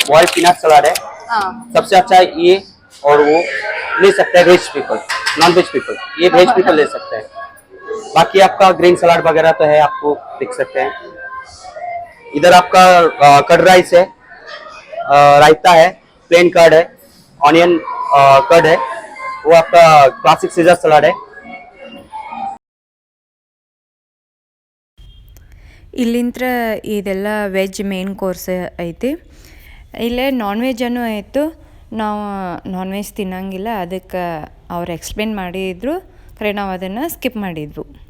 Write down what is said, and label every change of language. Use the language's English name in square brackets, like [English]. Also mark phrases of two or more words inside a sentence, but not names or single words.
[English] boiled peanut salad [Hindi] है, सबसे अच्छा है ये। और वो ले सकते हैं [English] veg people, non veg people, [Hindi] ये [English] veg people [Hindi] ले सकते हैं। बाकी आपका [English] green salad [Hindi] वगैरह तो है, आपको देख सकते हैं। इधर आपका [English] curd rice [Hindi] है, रायता है, [English] plain curd [Hindi] है, [English] onion curd [Hindi] है, वो आपका [English] classic caesar salad [Hindi] है। [Kannada] ಇಲ್ಲಿಂತ್ರ ಇದೆಲ್ಲ [English] veg main course [Kannada] ಐತಿ. ಇಲ್ಲೇ ನಾನ್ ವೆಜ್ಜನ್ನು ಆಯಿತು. ನಾವು [English] non veg [Kannada] ತಿನ್ನಂಗಿಲ್ಲ, ಅದಕ್ಕೆ ಅವ್ರು ಎಕ್ಸ್ಪ್ಲೇನ್ ಮಾಡಿದ್ರು, ಖರೆ ನಾವು ಅದನ್ನು ಸ್ಕಿಪ್ ಮಾಡಿದ್ರು.